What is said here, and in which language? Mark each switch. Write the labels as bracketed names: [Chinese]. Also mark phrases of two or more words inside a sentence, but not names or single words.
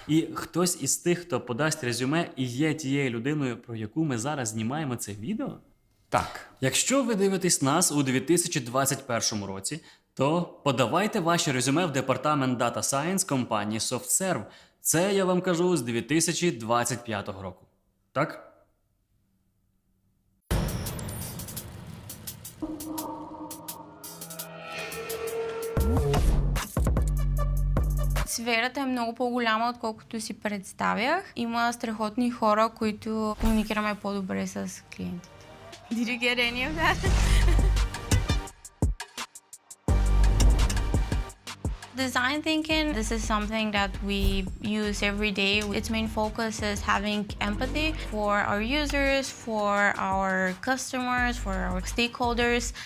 [Ukrainian] І хтось із тих, хто подасть резюме, і є тією людиною, про яку ми зараз знімаємо це відео? Так. Якщо ви дивитесь нас у 2021 році, то подавайте ваші резюме в департамент [English] Data Science [Ukrainian] компанії SoftServe. Це я вам кажу з 2025 року. Так? [Bulgarian] Сферата е много по-голяма, отколкото си представях. Има страхотни хора, които комуникираме по-добре с клиентите. [English] Did you get any of that? Design thinking, this is something that we use every day. Its main focus is having empathy for our users, for our customers, for our stakeholders.